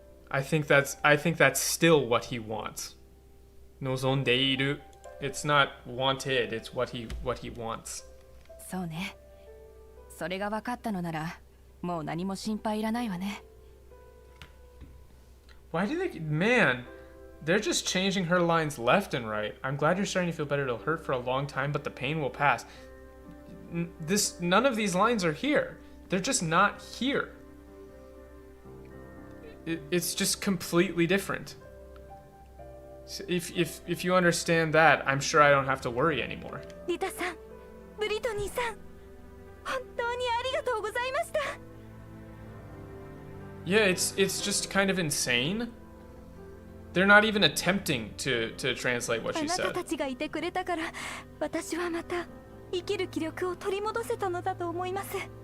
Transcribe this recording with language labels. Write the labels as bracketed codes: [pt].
[en] I think that's still what he wants. [ja] 望んでいる. [en] It's not wanted, it's what he wants. [ja] そうね。それが分かったのなら、もう何も心配いらないわね。 [en] Why do they... Man, they're just changing her lines left and right. I'm glad you're starting to feel better. It'll hurt for a long time, but the pain will pass. None of these lines are here. They're just not here. It's just completely different. So if you understand that, I'm sure I don't have to worry anymore. [ja] リタさん、ブリトニーさん、本当にありがとうございました。 [en] Yeah, it's just kind of insane. They're not even attempting to translate what she [ja] あなた [en] said. [ja] たちがいてくれたから、私はまた生きる気力を取り戻せたのだと思います。